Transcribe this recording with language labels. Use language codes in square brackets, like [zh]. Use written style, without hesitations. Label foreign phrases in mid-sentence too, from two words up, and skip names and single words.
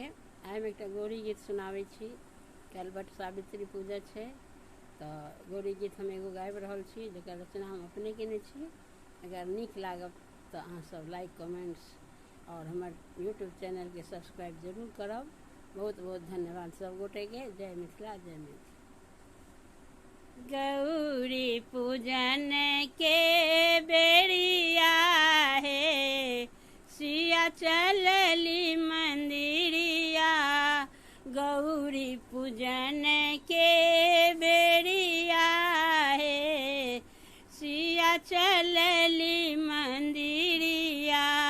[mai] आइ हम एक गौरी गीत सुनाबै छी। कल बट सावित्री पूजा है तो गौरी गीत हम एगो गाबि रहल छी जकर रचना हम अपने केने छी। अगर नीक लागब तो अहाँ सब लाइक कमेंट्स और हमर यूट्यूब चैनल के सब्सक्राइब जरूर करब। बहुत बहुत धन्यवाद सब गोटे के। जय मिथिला जय मिथिला। गौरी पूजन के बेरिया है, सिया चलली मंदिरिया। गौरी पूजन के बेरिया है, सिया चलली मंदिरिया।